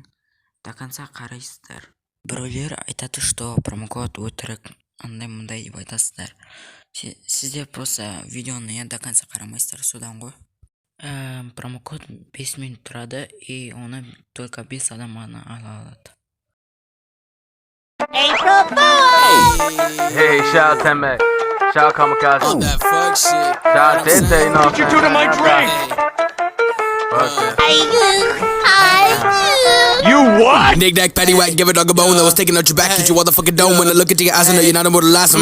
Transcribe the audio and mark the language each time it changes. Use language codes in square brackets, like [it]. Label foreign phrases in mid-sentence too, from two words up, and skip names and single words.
[ru] До конца [kk] қарайсыздар. Біреулер айтады, [ru] что промокод [kk] өтірік, андай-мындай деп айтасыздар. Сіздер [ru] просто видеоны до конца [kk] қарамайсыздар, содан ғой. Промокод 5 минут тұрады, [ru] и оны только [kk] 5 адам ғана ала алады. [en] Hey, shout out to me. Shout out Kamikaze. On that fuck shit. Shout out Tete, you know what you do to my drink? You what? Nick Nack, Patty Whack, give a dog a bone that was taking out your back. Hit you all the fucking dome when I look into your eyes. I know you're not able to last.